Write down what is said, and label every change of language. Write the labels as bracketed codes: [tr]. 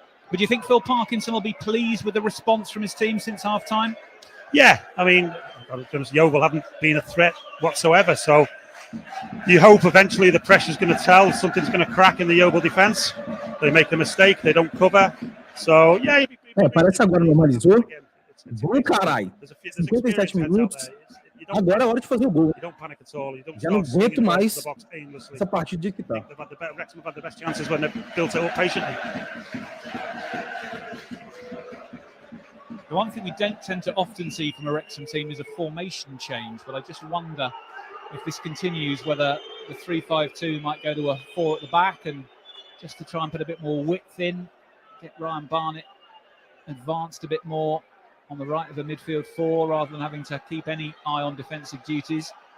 [en] But do you think Phil Parkinson will be pleased with the response from his team since half-time? Yeah, I mean, Yeovil haven't been a threat whatsoever, so you hope eventually the pressure's going to tell, something's going to crack in the Yeovil defence. They make a mistake, they don't cover. So, yeah. [pt] Parece agora normalizou. Bom, caralho. 57 minutos. Agora é hora de fazer o gol. Já não aguento mais essa partida de que tá. [en] Wrexham have had the best chances when they've built it up patiently. The one thing we don't tend to often see from a Wrexham team is a formation change, but I just wonder if this continues, whether the 3-5-2 might go to a 4 at the back, and just to try and put a bit more width in, get Ryan Barnett advanced a bit more on the right of the midfield 4, rather than having to keep any eye on defensive duties.